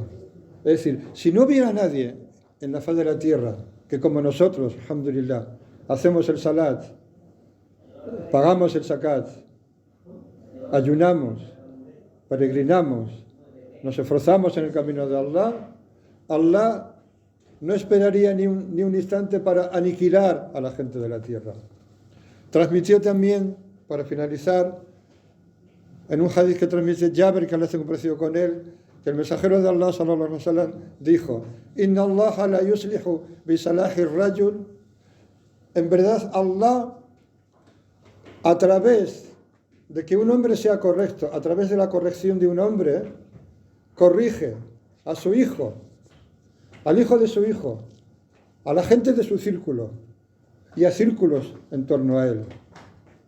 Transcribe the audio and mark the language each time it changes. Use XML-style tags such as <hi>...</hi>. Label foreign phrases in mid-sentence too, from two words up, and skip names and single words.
<es>Es decir, si no hubiera nadie en la faz de la tierra que como nosotros, alhamdulillah, hacemos el salat, pagamos el zakat, ayunamos, peregrinamos, nos esforzamos en el camino de Allah, Allah no esperaría ni un instante para aniquilar a la gente de la tierra. Transmitió también, para finalizar, en un hadith que transmite Jabir, que Allah se complació con él, que el mensajero de Allah,</es> <ar>صلى الله عليه وسلم,</ar> <es>dijo:</es> <ar>إن الله لا يصلح بصلاح رجل.</ar> <es>En verdad, Allah, a través de que un hombre sea correcto, a través de la corrección de un hombre, corrige a su hijo, al hijo de su hijo, a la gente de su círculo y a círculos en torno a él.</es>